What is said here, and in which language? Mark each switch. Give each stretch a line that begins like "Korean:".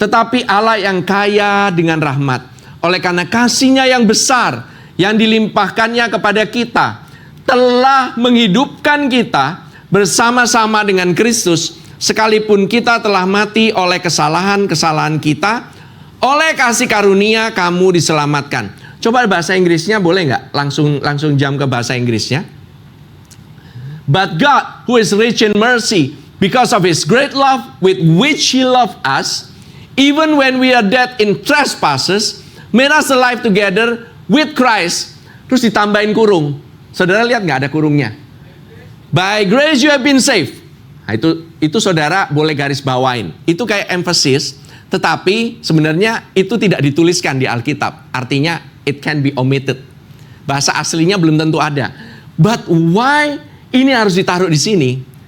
Indonesian: Tetapi Allah yang kaya dengan rahmat, oleh karena kasih-Nya yang besar yang dilimpahkannya kepada kita, telah menghidupkan kita bersama-sama dengan Kristus, sekalipun kita telah mati oleh kesalahan-kesalahan kita, oleh kasih karunia kamu diselamatkan. Coba bahasa Inggrisnya boleh nggak? Langsung jam ke bahasa Inggrisnya.
English: But God, who is rich in mercy, because of His great love with which He loved us, even when we are dead in trespasses, made us alive together with Christ.
Indonesian: Terus ditambahin kurung. Saudara lihat nggak ada kurungnya?
English: By grace you have been saved.
Indonesian: Nah, itu saudara boleh garis bawain. Itu kayak emphasis, tetapi sebenarnya itu tidak dituliskan di Alkitab. Artinya
English: it can be omitted.
Indonesian: Bahasa aslinya belum tentu ada.
English: But why
Indonesian: ini harus ditaruh di sini?